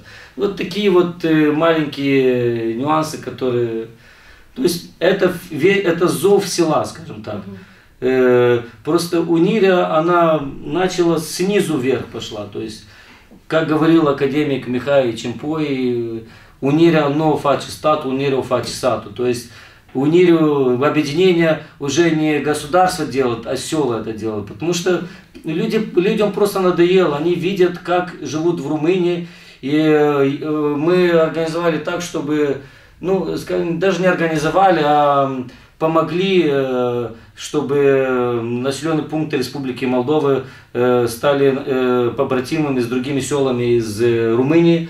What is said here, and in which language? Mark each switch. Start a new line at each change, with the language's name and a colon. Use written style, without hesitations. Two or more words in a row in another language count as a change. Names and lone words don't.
Russian: Вот такие вот маленькие нюансы, которые... То есть это зов села, скажем так. Просто униrea, она начала снизу вверх пошла. То есть, как говорил академик Михаил Чемпой,
Romanian: униrea nu o face statul, uниrea o face satul.
Russian: То есть унирию, объединение уже не государство делает, а села это делают. Потому что людям просто надоело. Они видят, как живут в Румынии. И мы организовали так, чтобы, ну, скажем, даже не организовали, а помогли, чтобы населенные пункты Республики Молдова стали побратимами с другими селами из Румынии.